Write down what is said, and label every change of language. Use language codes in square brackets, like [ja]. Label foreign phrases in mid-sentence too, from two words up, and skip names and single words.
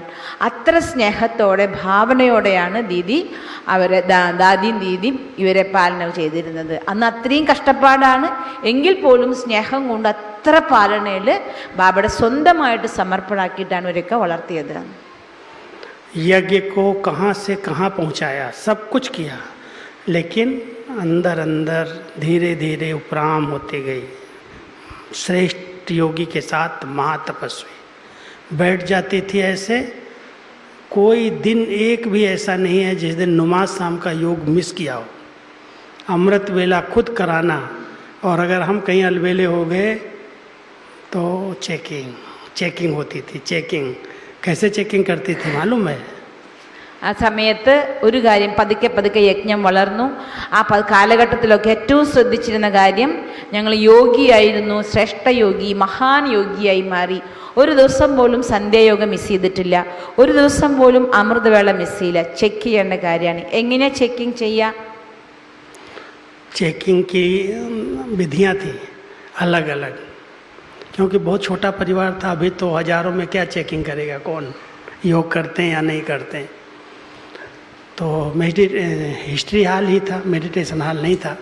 [ml] അത്ര സ്നേഹത്തോടെ ഭാവനയോടെയാണ് ദാദിയും ദീദിയും ഇവരെ പാലന ചെയ്തിരുന്നത്. അന്ന് അത്രയും കഷ്ടപ്പാടാണ്, എങ്കിൽ പോലും സ്നേഹം കൊണ്ട് അത്ര പാലനയിൽ ബാബയുടെ സ്വന്തമായിട്ട് സമർപ്പണാക്കിയിട്ടാണ് ഇവരൊക്കെ വളർത്തിയത്. [hi] यज्ञ को कहाँ से कहाँ पहुँचाया, सब कुछ किया, लेकिन अंदर अंदर धीरे धीरे उपराम होती गई. श्रेष्ठ योगी के साथ महातपस्वी बैठ जाती थी ऐसे. कोई दिन एक भी ऐसा नहीं है जिस दिन नमाज शाम का योग मिस किया हो. अमृत वेला खुद कराना, और अगर हम कहीं अलवेले हो गए तो चेकिंग होती थी. चेकिंग कैसे चेकिंग करती थी मालूम है? [ml] ആ സമയത്ത് ഒരു കാര്യം, പതുക്കെ യജ്ഞം വളർന്നു. ആ കാലഘട്ടത്തിലൊക്കെ ഏറ്റവും ശ്രദ്ധിച്ചിരുന്ന കാര്യം, ഞങ്ങൾ യോഗിയായിരുന്നു, ശ്രേഷ്ഠ യോഗി, മഹാൻ യോഗിയായി മാറി. ഒരു ദിവസം പോലും സന്ധ്യായോഗം മിസ് ചെയ്തിട്ടില്ല, ഒരു ദിവസം പോലും അമൃതവേള മിസ് ചെയ്യില്ല. ചെക്ക് ചെയ്യേണ്ട കാര്യമാണ്. എങ്ങനെ ചെക്കിങ് ചെയ്യുക? [hi] चेकिंग की विधियाँ थी अलग अलग, क्योंकि बहुत छोटा परिवार था. अभी तो हजारों में क्या चेकिंग करेगा, कौन योग करते हैं या नहीं करते हैं. तो [en] history hall [hi] ही था, [en] meditation hall [hi] नहीं था.